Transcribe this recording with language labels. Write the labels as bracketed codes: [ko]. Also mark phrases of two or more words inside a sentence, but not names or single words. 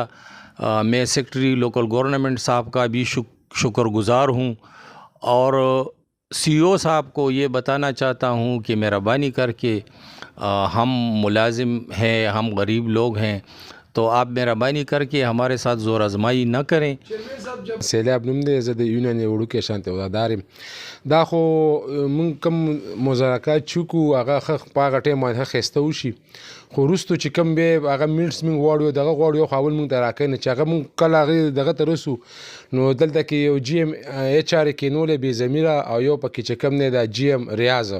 [ur] میں [en] secretary local government [ur] صاحب کا بھی شکرگزار ہوں اور CO صاحب کو یہ بتانا چاہتا ہوں کہ مہربانی کر کے ہم ملازم ہیں، ہم غریب لوگ ہیں، تو آپ مہربانی کر کے ہمارے ساتھ زور آزمائی نہ کریں. [ps] سیلاب نوم دی، زه د یونین یو وړوکی شانتې وفادار یم. دا خو مونږ کوم مذاکرات چې وکړو هغه ښه په هغه ټایم باندې ښه ښایسته وشي، خو وروستو چې کوم بیا هغه میټس مونږ غواړو دغه غواړو یو خو اول مونږ ته راکوي نه چې هغه مونږ کله هغې دغه ته رسو نو دلته کې یو GM HR یې کینولی بې ضمیره او یو پکې چې کوم دی دا GM ریاضه.